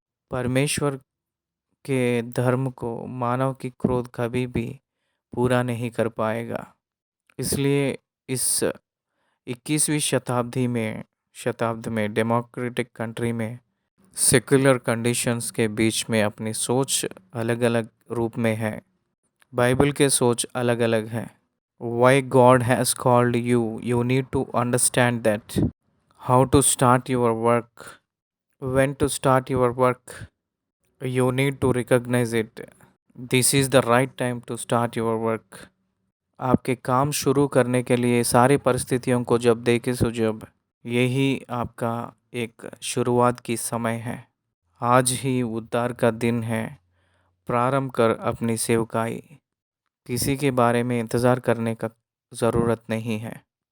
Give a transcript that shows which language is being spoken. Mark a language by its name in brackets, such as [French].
[Hindi] परमेश्वर के धर्म को मानव की क्रोध कभी भी पूरा नहीं कर पाएगा। इसलिए इस 21वीं शताब्दी में डेमोक्रेटिक कंट्री में सेक्युलर कंडीशंस के बीच में अपनी सोच अलग अलग रूप में है। बाइबल के सोच अलग अलग है। [English] Why God has called you, you need to understand that. How to start your work, when to start your work, you need to recognize it. This is the right time to start your work. [Hindi] आपके काम शुरू करने के लिए सारी परिस्थितियों को जब देखे सो जब यही आपका एक शुरुआत की समय है। आज ही उद्धार का दिन है। प्रारंभ कर अपनी सेवकाई। किसी के बारे में इंतज़ार करने का ज़रूरत नहीं है।